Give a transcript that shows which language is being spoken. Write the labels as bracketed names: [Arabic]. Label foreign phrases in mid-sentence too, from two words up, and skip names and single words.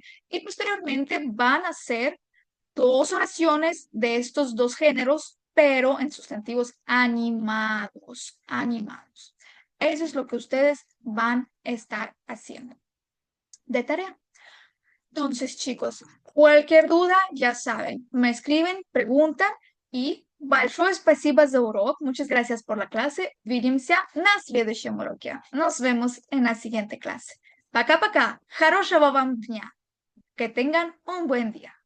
[Spanish] Y posteriormente van a hacer dos oraciones de estos dos géneros, pero en sustantivos animados. Animados. Eso es lo que ustedes van a estar haciendo de tarea. Entonces, chicos, cualquier duda, ya saben, me escriben, preguntan [Russian] и большое спасибо за урок. [Spanish] Muchas gracias por la clase. [Russian] Увидимся на следующем уроке. [Spanish] Nos vemos en la siguiente clase. [Russian] Пока-пока. Хорошего вам дня. [Spanish] Que tengan un buen día.